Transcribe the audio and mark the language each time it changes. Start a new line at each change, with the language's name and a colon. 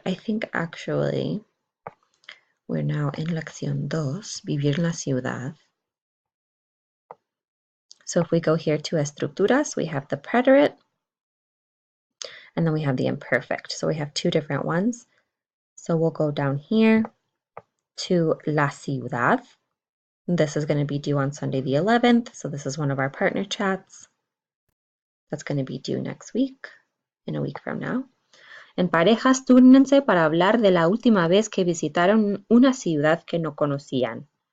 English: I think actually we're now in lección 2,
Spanish: vivir en la ciudad.
English: So if we go here to estructuras, we have the preterite, and then we have the imperfect. So we have 2 different ones. So we'll go down here to la ciudad. This is going to be due on Sunday the 11th. So this is one of our partner chats. That's going to be due next week, in a week from now.
Spanish: En parejas, túrnense para hablar de la última vez que visitaron una ciudad que no conocían.